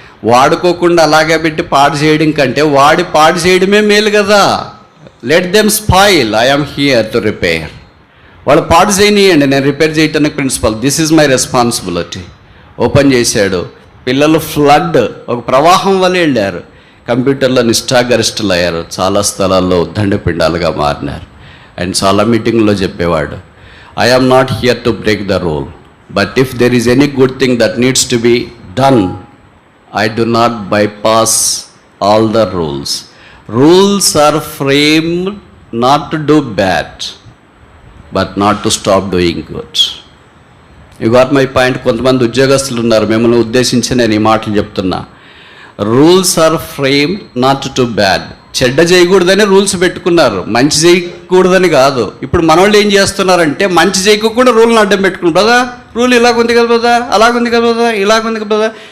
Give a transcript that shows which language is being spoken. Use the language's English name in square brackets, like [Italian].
[Telugu] వాడుకోకుండా అలాగే పెట్టి పాడు చేయడం కంటే వాడి పాడు చేయడమే మేలు కదా. [English] Let them spoil, I am here to repair. [Telugu] వాళ్ళు పాడు చేయనియండి, నేను రిపేర్ చేయటానికి [English] Principal, this is my responsibility. [Telugu] Open చేశాడు. పిల్లలు ఫ్లడ్ ఒక ప్రవాహం వల్ల వెళ్ళారు. కంప్యూటర్లో నిష్ఠాగరిష్ఠులు అయ్యారు. చాలా స్థలాల్లో దండపిండాలుగా మారినారు. అండ్ చాలా మీటింగ్లో చెప్పేవాడు, [English] I am not here to break the rule, but if there is any good thing that needs to be done, I do not bypass all the rules. Rules are framed not to do bad, but not to stop doing good. You got my point? [Telugu] కొంతమంది ఉద్యోగస్తులు ఉన్నారు, మిమ్మల్ని ఉద్దేశించి నేను ఈ మాటలు చెప్తున్నా. [English] Rules are framed not to bad. [Telugu] చెడ్డ చేయకూడదని రూల్స్ పెట్టుకున్నారు, మంచి చేయకూడదని కాదు. ఇప్పుడు మన వాళ్ళు ఏం చేస్తున్నారంటే మంచి చేయకుండా రూల్ని అడ్డం పెట్టుకున్నారు. కదా రూల్ ఇలాగుంది కదా బ్రదా, అలాగుంది కదా బ్రదా, ఇలాగుంది కదా బ్రదా.